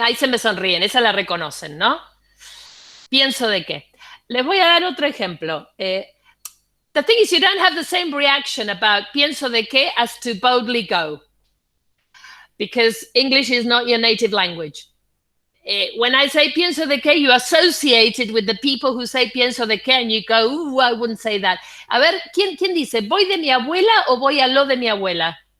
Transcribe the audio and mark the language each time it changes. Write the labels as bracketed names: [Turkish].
[Spanish] Ahí se me sonríen, esa la reconocen, ¿no? Pienso de qué. Les voy a dar otro ejemplo. [English] The thing is, you don't have the same reaction about pienso de qué as to boldly go, because English is not your native language. When I say pienso de qué, you associate it with the people who say pienso de qué, and you go, ooh, I wouldn't say that. [Spanish] A ver, ¿quién dice? ¿Voy de mi abuela o voy a lo de mi abuela?